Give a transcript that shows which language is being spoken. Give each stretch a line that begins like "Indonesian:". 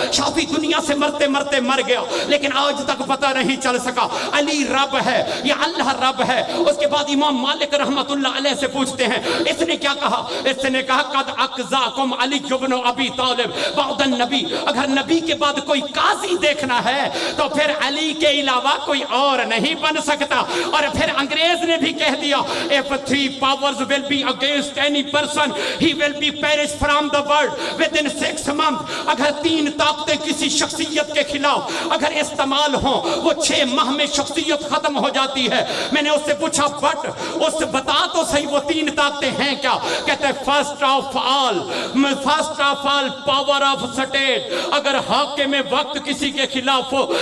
Hindi: शाफी दुनिया से मरते मरते मर गया, लेकिन आज तक पता नहीं चल सका अली रब है या अल्लाह रब है। उसके बाद इमाम मालिक रहमतुल्लाह अलैह से पूछते हैं इसने क्या कहा? इसने कहा
Arabic: कद अक़ज़ाकुम अली इब्न अबी तालिब बअदन नबी।
Hindi: अगर नबी के बाद कोई काजी देखना है तो फिर अली के अलावा कोई और नहीं बन सकता। और फिर अंग्रेज ने भी कह दिया
English: if 3 powers will be against any person he will be perished from the world within 6 months।
Hindi: अगर 3 ताकतें किसी शख्सियत के खिलाफ अगर इस्तेमाल हो वो 6 माह में शख्सियत खत्म हो जाती है। मैंने उससे पूछा बट उससे बता तो सही वो 3 ताकतें हैं क्या? कहते हैं
English: first of all power of state,
Hindi: अगर हाके में वक्त किसी के खिलाफ हो।